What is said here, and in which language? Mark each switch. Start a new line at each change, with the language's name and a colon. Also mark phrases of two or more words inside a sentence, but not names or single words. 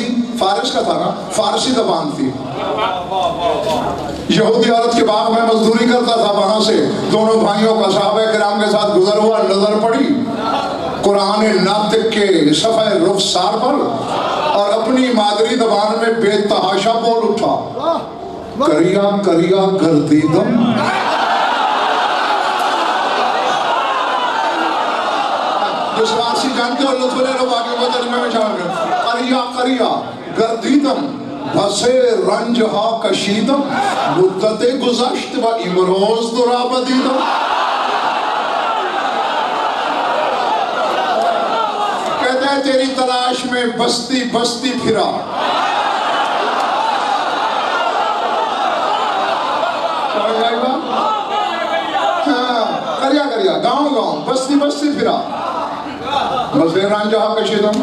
Urdu: فارس کا تھا نا، فارسی زبان تھی۔ یہودی عورت کے باغ میں مزدوری کرتا تھا، وہاں سے دونوں بھائیوں کا صحابہ کرام کے ساتھ گزر ہوا، نظر پڑی قرآن ناطق کے صفحہ رخسار پر، اور اپنی مادری زبان میں بے تحاشا بول اٹھا،
Persian: کریا کریا گردیدم۔
Urdu: جس فارسی جانتے ہو لطف لے لو، باقی وہ ترجمے میں شامل ہے۔
Persian: کریا کریا گردیدم بسے رنج ہا کشیدم، مدت گذشت و امروز درا بدیدم۔
Urdu: کہتا ہے تیری تلاش میں بستی بستی پھرا،
Persian: کریا کریا
Urdu: گاؤں گاؤں بستی بستی پھرا،
Persian: بسے رنجہا کشیدم۔